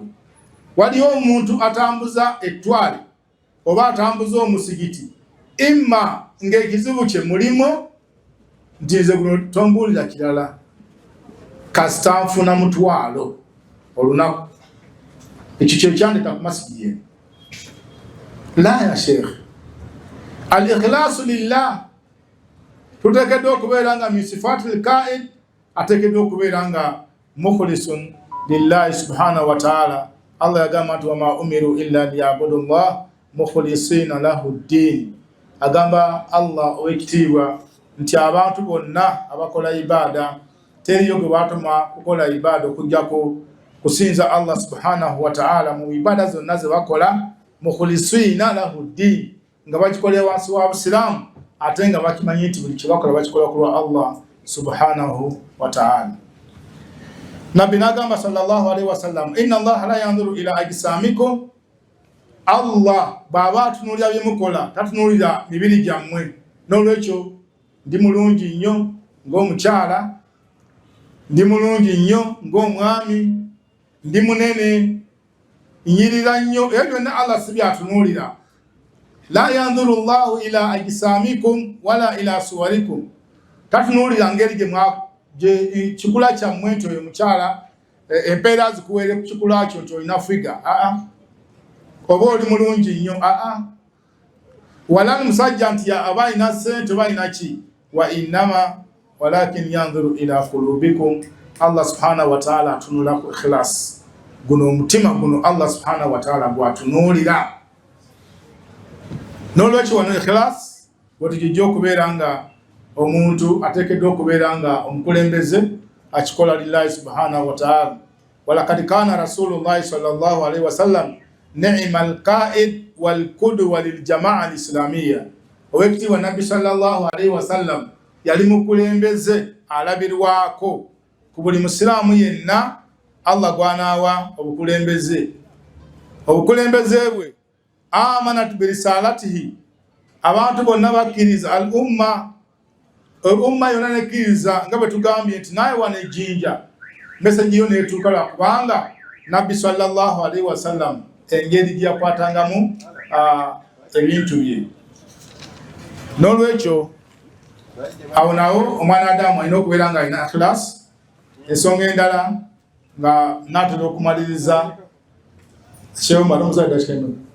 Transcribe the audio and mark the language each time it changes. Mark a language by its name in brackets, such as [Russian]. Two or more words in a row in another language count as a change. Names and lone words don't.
[Ganda] Waliyo omuntu atambuza ettwale oba atambuza omusigiti, imma ng'ekizibu kye mulimo nti nze guno tombuulira kirala kasita nfuna mutwalo olunaku, ekyo kye kyandeka ku masigi ye. [Arabic] لا يا شيخ، الإخلاص لله [Ganda] tuteekeddwa okubeera nga [Arabic] من صفات القائد, [Ganda] ateekeddwa okubeera nga [Arabic] مخلص لله سبحانه وتعالى. [Ganda] Allah yagamba nti [Arabic] وما أمروا إلا ليعبدوا الله مخلصين له الدين. [Ganda] Agamba Allah ow'ekitiibwa nti abantu bonna abakola ibada teriyo gwe batuma kukola ibada okujjako kusinza [Arabic] الله سبحانه وتعالى [Ganda] mu ibada zonna ze bakola, [Arabic] مخلصين له الدين, [Ganda] nga bakikolera wansi wa Busiraamu ate nga bakimanyi nti buli kye bakola bakikola ku lwa [Arabic] الله سبحانه وتعالى. [Ganda] Nabbi n'agamba [Arabic] صلى الله عليه وسلم إن الله لا ينظر إلى أجسامكم, [Ganda] Allah bw'aba atunuulira bye mukola tatunuulira mibiri gyammwe. N'olwekyo ndi mulungi nnyo ng'omukyala, ndi mulungi nnyo ng'omwami, ndi munene, nyirira nnyo, ebyo byonna Allah si byatunuulira. [Arabic] لا ينظر الله إلى أجسامكم ولا إلى صوركم, [Ganda] tatunuulira ngeri gye kikula kyammwe nti oyo mukyala empeera zikuweere ku kikula kyo nti olina figa, oba oli mulungi nnyo, wala musajja nti aba alina ssente oba alina ki, [Arabic] وإنما ولكن ينظر إلى قلوبكم. الله سبحانه وتعالى [Ganda] atunula ku ikhlas, guno omutima guno [Arabic] الله سبحانه وتعالى [Ganda] gwatunuulira. N'olwekyo wano ikhlas bwetugijja okubeera nga omuntu ateekeddwa okubeera nga omukulembeze akikola [Arabic] لله سبحانه وتعالى. ولقد كان رسول الله صلى الله عليه وسلم نعم القائد والقدوة للجماعة الإسلامية. [Ganda] Owekitiibwa nabbi [Arabic] صلى الله عليه وسلم [Ganda] yali mukulembeze alabirwako ku buli musiraamu yenna Allah gwanaawa obukulembeze. Obukulembeze bwe [Arabic] أمانة برسالته, [Ganda] abantu bonna bakkiriza, [Arabic] الأمة [Ganda] yonna nekkiriza nga bwe tugambye nti naye wano ejjinja meseji yo neetuuka lwakubanga nabbi [Arabic] صلى الله عليه وسلم [Ganda] engeri gyeyakwatangamu ebintu bye. N'olwekyo awo nawo omwana Adamu alina okubeera nga alina ikhlas. Ensonga endala nga natera okumaliriza Sheikh Maram [Swahili] za dakika ngapi?